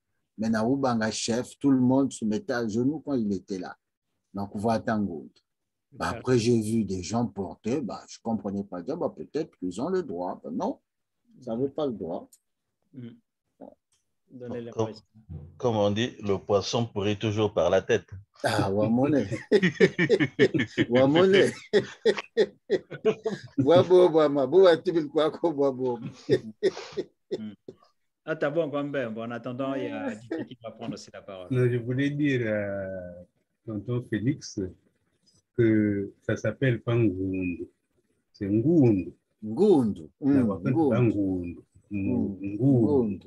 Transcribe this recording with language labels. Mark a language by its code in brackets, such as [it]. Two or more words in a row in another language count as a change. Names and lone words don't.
[fr] Mais Naoubanga chef, tout le monde se mettait à genoux quand il était là. Donc, voilà Tangoud. Après, j'ai vu des gens porter, je ne comprenais pas dire, peut-être qu'ils ont le droit. Non, ils n'avaient pas le droit. Comme on dit, le poisson pourrit toujours par la tête. Ah, Wamone. Wamone. Wabo, Wama. Boua, Tibil Kwako, Wabo. Ah, t'as bon, Kwambé. Bon, en attendant, il y a Didier qui va prendre aussi la parole. Non, je voulais dire à tonton Félix que ça s'appelle pas Ngundu. C'est Ngundu. Ngundu. Ngundu. Ngundu.